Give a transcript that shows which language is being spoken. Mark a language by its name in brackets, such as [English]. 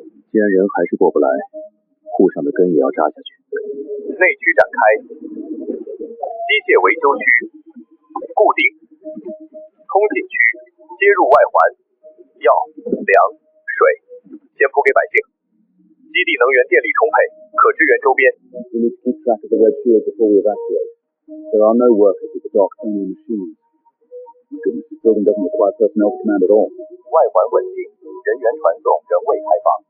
[Chinese] 既然人还是过不来，沪上的根也要扎下去。内区展开，机械维修区固定，通信区接入外环，药、粮、水先铺给百姓。基地能源电力充沛，可支援周边。 [English] We need to keep track of the red shield before we evacuate. There are no workers at the dock, only machines. My goodness, this building doesn't require personnel to command at all. [Chinese] 外环稳定，人员传送仍未开放。